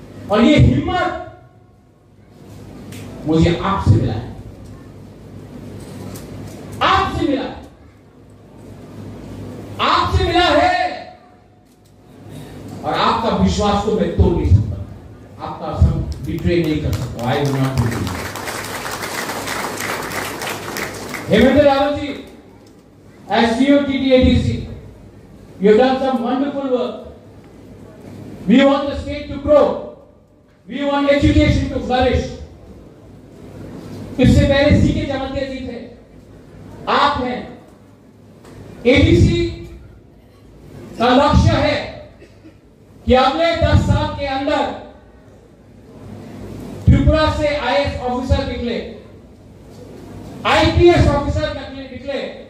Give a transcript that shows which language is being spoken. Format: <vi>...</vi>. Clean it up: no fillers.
<hi>और ये हिम्मत मुझे आपसे मिला है, आपसे मिला, आपसे मिला है। और आपका विश्वास को मैं तोड़ नहीं सकता, आपका बिट्रे नहीं कर सकता।</hi> <en>I will not do this. Hemendra Rawat ji, as CEO TTADC, you have done some wonderful work. We want the state to grow. We want education to flourish.</en> <hi>इससे पहले सीके जमातिया जी थे, आप हैं। ADC का लक्ष्य है कि अगले 10 साल के अंदर त्रिपुरा से IAS ऑफिसर निकले, IPS ऑफिसर निकले,</hi>